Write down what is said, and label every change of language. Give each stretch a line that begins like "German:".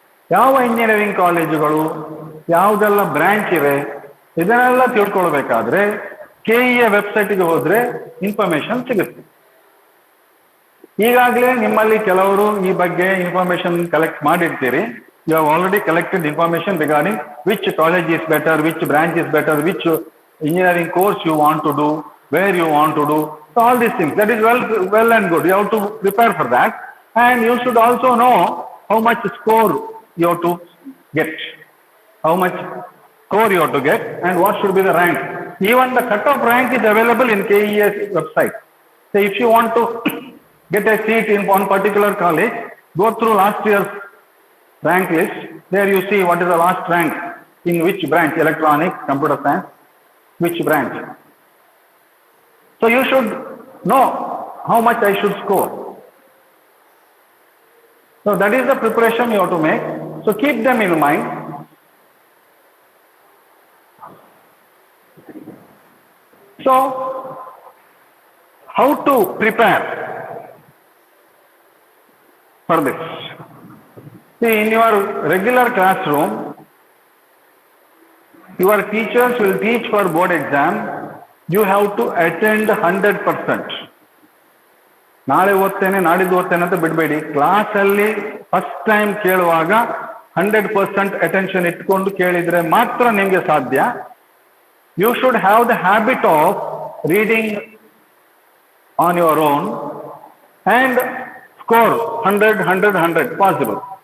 Kannada: ಯಾವ ಇಂಜಿನಿಯರಿಂಗ್ ಕಾಲೇಜುಗಳು, ಯಾವುದೆಲ್ಲ ಬ್ರಾಂಚ್ ಇವೆ, ಇದನ್ನೆಲ್ಲ ತಿಳ್ಕೊಳ್ಬೇಕಾದ್ರೆ KEA ವೆಬ್ಸೈಟ್ಗೆ ಹೋದ್ರೆ ಇನ್ಫಾರ್ಮೇಶನ್ ಸಿಗುತ್ತೆ. ಈಗಾಗಲೇ ನಿಮ್ಮಲ್ಲಿ ಕೆಲವರು ಈ ಬಗ್ಗೆ information collect ಮಾಡಿರ್ತೀರಿ.
English: You have already collected information regarding which college is better, which branch is better, which engineering course you want to do, where you want to do. So all these things, that is well and good. You have to prepare for that, and you should also know how much score you have to get, how much score you have to get, and what should be the rank. Even the cut-off rank is available in KEA's website. So if you want to get a seat in one particular college, go through last year's rank list. There you see what is the last rank in which branch, electronics, computer science, which branch. So you should know how much I should score. So that is the preparation you have to make. So keep them in mind. So how to prepare for this? See, in your regular classroom, your teachers will teach for board exam. You have to attend 100%.
Kannada: ನಾಳೆ ಓದ್ತೇನೆ, ನಾಡಿದ್ದು ಓದ್ತೇನೆ ಅಂತ ಬಿಡಬೇಡಿ. ಕ್ಲಾಸಲ್ಲಿ first time ಕೇಳುವಾಗ 100% attention ಇಟ್ಕೊಂಡು ಕೇಳಿದ್ರೆ ಮಾತ್ರ ನಿಮಗೆ ಸಾಧ್ಯ.
English: You should have the habit of reading on your own and score 100 possible.